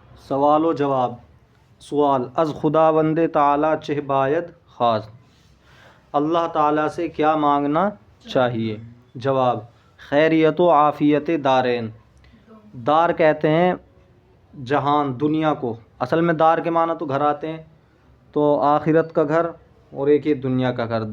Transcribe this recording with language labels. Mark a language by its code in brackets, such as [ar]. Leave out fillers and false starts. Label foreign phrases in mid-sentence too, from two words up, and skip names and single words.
[fa] سوال و جواب. سوال: از خداوند تعالیٰ چہ باید خواست، [ur] اللہ تعالیٰ سے کیا مانگنا چاہیے؟ [fa] جواب: خیریت و عافیت دارین. [ur] دار کہتے ہیں جہان، دنیا کو. اصل میں دار کے معنی تو گھر آتے ہیں، تو آخرت کا گھر اور ایک یہ دنیا کا گھر.